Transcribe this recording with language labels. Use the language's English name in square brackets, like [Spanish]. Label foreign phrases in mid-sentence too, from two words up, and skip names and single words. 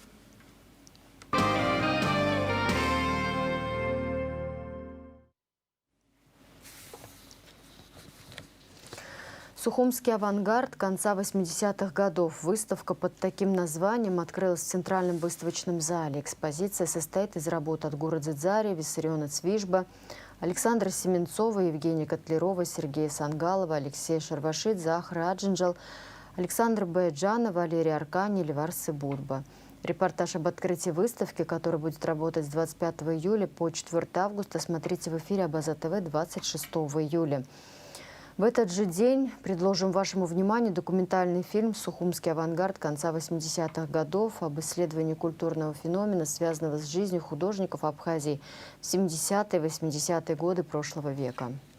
[Russian] Сухумский авангард конца 80-х годов. Выставка под таким названием открылась в Центральном выставочном зале. Экспозиция состоит из работ от Гура Дзидзари, Виссариона Цвижба, Александра Семенцова, Евгения Котлярова, Сергея Сангалова, Алексея Шарвашидзе, Ахра Аджинджал, Александра Баяджана, Валерия Аркани, Ливар Сыбудба. Репортаж об открытии выставки, который будет работать с 25 июля по 4 августа, смотрите в эфире Абаза ТВ 26 июля. В этот же день предложим вашему вниманию документальный фильм «Сухумский авангард конца 80-х годов» об исследовании культурного феномена, связанного с жизнью художников Абхазии в 70-е и 80-е годы прошлого века.